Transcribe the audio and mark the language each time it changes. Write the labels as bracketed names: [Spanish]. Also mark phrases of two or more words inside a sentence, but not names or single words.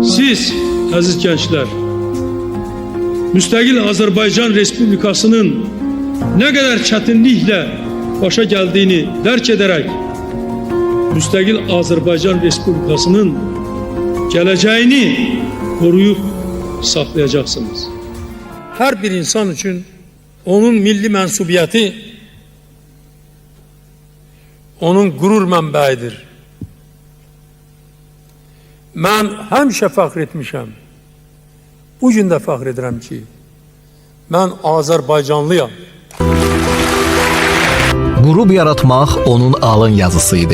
[Turkish] Siz aziz gençler, müstakil Azerbaycan Respublikasının ne kadar çetinlikle başa geldiğini derk ederek müstakil Azerbaycan Respublikasının geleceğini koruyup saklayacaksınız. Her bir insan için onun milli mensubiyeti onun gurur mənbəyidir. [Azerbaijani] Mən həmişə fəxr etmişəm. Bu gün də fəxr edirəm ki, mən Azərbaycanlıyam. Qürub yaratmaq onun alın yazısıydı.